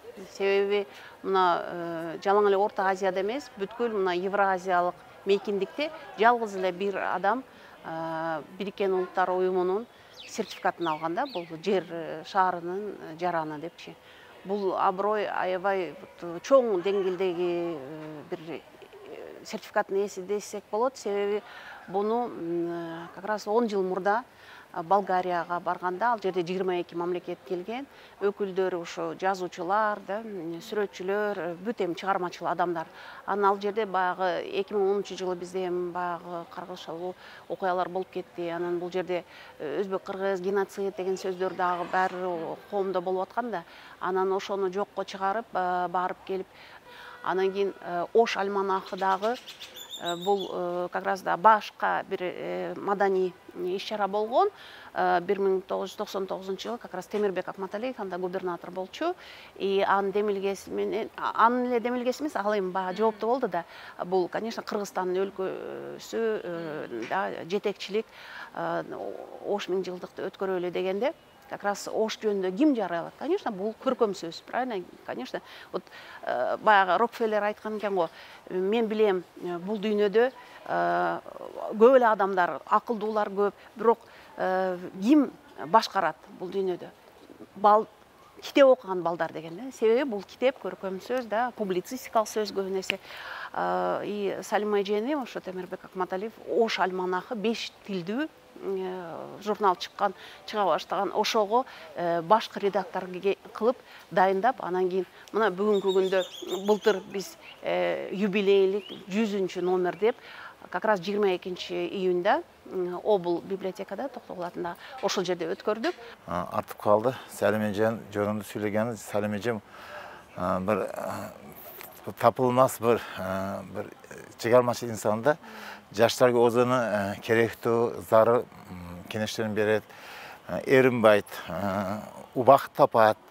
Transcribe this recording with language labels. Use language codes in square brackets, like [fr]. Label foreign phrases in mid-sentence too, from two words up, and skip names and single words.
[ky] Себеби мына жалаң эле Орто Азияда эмес, бүткүл мына Евразиялык мейкиндикте жалгыз эле бир адам Бириккен Улуттар Уюмунун сертификатын алганда, бул жер шаарынын жараны депчи. Бул аброй аябай чоң деңгээлдеги бир сертификаттын ээси десек болот. Себеби буну [ru] как раз [ky] 10 жыл мурда Болгарияга барганда, ал жерде 22 мамлекет келген, өкүлдөрү ошо жазуучулар, сүрөтчүлөр, бүт эми чыгармачыл адамдар. Анан ал жерде баягы 2010-жылы бизде эми баягы каргышалуу окуялар болуп кетти. Анан бул жерде өзбек кыргыз геноцид деген сөздөр дагы баары коомдо болуп атканда, анан ошону жокко чыгарып, барып келип, анан кийин Ош альманахы дагы бул [ru] как раз [ky] да башка бир маданий иш-чара болгон. 1999 жылы [ru] как раз [ky] Темирбек Акматалиев анда губернатор болчу. И анын демилгеси менен, анын эле демилгеси эмес, ал эми бага жооптуу болду да. Бул, конечно, Кыргызстандын өлкөсү да жетекчилик Ош миңжылдыкты өткөрөлү дегенде, [ru] как раз [ky] Ош жөнүндө ким жарыялат? Конечно, бул көркөм сөз, [ru] правильно? Конечно, вот [ky] баягы Рокфеллер айткан экен го, мен билем, бул дүйнөдө көп эле адамдар, акылдуулар көп, бирок ким башкарат бул дүйнөдө? Китеп окуган балдар деген да. Себеби бул китеп көркөм сөз да, публицистикалык сөз көп нерсе. И Салима эжени, ошо Темирбек Акматалиев Ош альманахы 5 тилдүү журнал чыга баштаган. Ошого башкы редактор кылып дайындап, анан кийин мына бүгүнкү күндө былтыр биз юбилейлик 100-чү номер деп [ru] как раз [ky] 22 июнда Обул библиотекада Токтогул атында ошол жерде өткөрдүк. Артып калды. Салим эжен жөнүндө сүйлөгөнү, Салим эжем бир тапылмас бир чыгармачы инсан да. Жаштарга өзүнүн керектүү зары кеңештерин берет, эринбайт, убакыт тапат.